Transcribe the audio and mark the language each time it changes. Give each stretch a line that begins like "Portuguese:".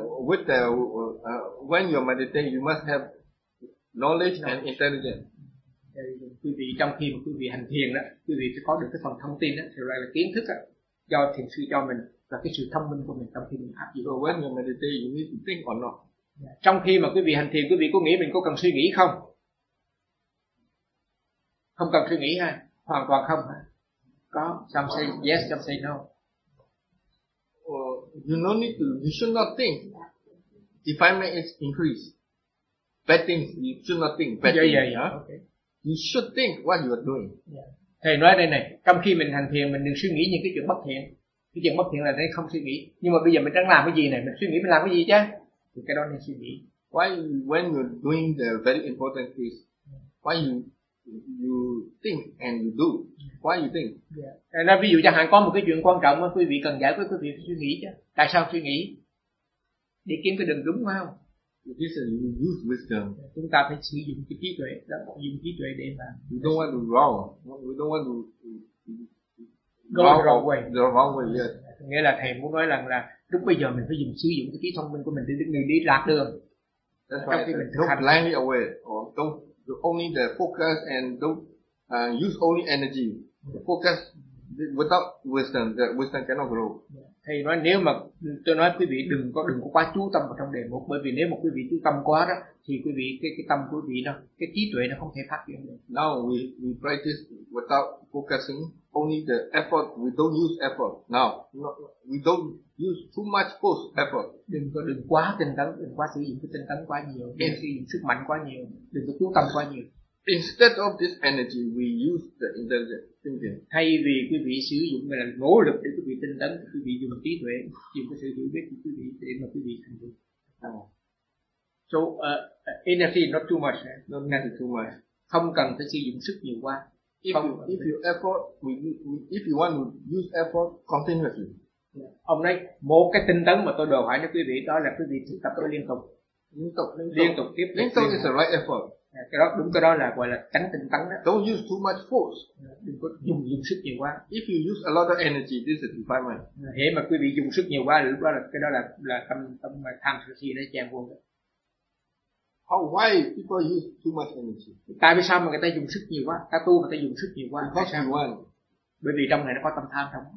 English: With the when you meditate, you must have knowledge and intelligence.
Vietnamese: Quý vị trong khi mà quý vị hành thiền đó, quý vị sẽ có được cái phần thông tin đó, thì gọi là kiến thức đó, do thiền sư cho mình và cái sự thông minh của mình trong khi mình áp dụng.
English: So when you meditate, you need to think or not.
Vietnamese: Trong khi mà quý vị hành thiền, quý vị có nghĩ mình có cần suy nghĩ không? Không cần suy nghĩ ha, hoàn toàn không ha. Có,
English: some say yes, some say no. You no need to. You should not think. Defilement is increased. Bad things. You should not think. Bad things. Yeah, yeah. Okay. You should think what you are doing. Yeah.
Vietnamese: Thầy nói đây này. Trong khi mình hành thiền, mình đừng suy nghĩ những cái chuyện bất thiện. Cái chuyện bất thiện là đây không suy nghĩ. Nhưng mà bây giờ mình đang làm cái gì này? Mình suy nghĩ mình làm cái gì chứ? Thì cái đó nên suy nghĩ.
English: Why when you're doing the very important things, why you think and you do? Why you think? Yeah.
Vietnamese: Nói ví dụ chẳng hạn có một cái chuyện quan trọng mà quý vị cần giải quyết, quý vị suy nghĩ chứ. Tại sao suy nghĩ? Để kiếm cái đường đúng không?
English: This is you use wisdom.
Vietnamese: Chúng ta phải sử dụng cái trí tuệ, dùng trí tuệ để mà.
English: We don't want to wrong. We don't want to go the wrong way. The wrong way, yes.
Vietnamese: Nghĩa là thầy muốn nói rằng là lúc bây giờ mình phải dùng sử dụng cái trí thông minh của mình để mình đi lạc đường.
English: That's why
Vietnamese: mình
English: don't
Vietnamese: hành.
English: Blindly away or don't only the focus and don't use only energy. Focus without wisdom, the wisdom cannot grow.
Vietnamese: Thầy nói nếu mà tôi nói quý vị đừng có quá chú tâm vào trong đề mục, bởi vì nếu mà quý vị chú tâm quá đó thì quý vị cái tâm quý vị đó, cái trí tuệ nó không thể phát triển được.
English: Now we practice without focusing only the effort, we don't use effort. Now we don't use too much force effort.
Vietnamese: Đừng quá tinh tấn, đừng quá sử dụng cái tinh tấn quá nhiều, đừng sử dụng sức mạnh quá nhiều, đừng có chú tâm quá nhiều.
English: Instead of this energy, we use the intelligent thinking.
Vietnamese: Thay vì quý vị sử dụng là nỗ lực để quý vị tinh tấn, quý vị dùng trí tuệ, dùng cái sự hiểu biết của quý vị để mà quý vị thành công.
English: So energy not too much. Not necessary too much.
Vietnamese: Không cần phải sử dụng sức nhiều quá.
English: If you want to use effort continuously.
Vietnamese: Ông nói một cái tinh tấn mà tôi đòi hỏi cho quý vị đó là quý vị thực tập tôi liên tục. Liên tục tiếp. Liên tục
English: is the right effort.
Vietnamese: Cái đó đúng, cái đó là gọi là tránh tinh tấn đó.
English: Don't use too much force.
Vietnamese: Đừng có dùng sức nhiều quá.
English: If you use a lot of energy, this is defilement.
Vietnamese: Thế mà quý vị dùng sức nhiều quá lúc đó là cái đó là tâm mà tham sân si nó chèn vô.
English: How why people use too much energy?
Vietnamese: Tại sao mà người ta dùng sức nhiều quá? Ta tu người ta dùng sức nhiều quá.
English: Because
Vietnamese: sao?
English: Why?
Vietnamese: Bởi vì trong này nó có tâm tham không?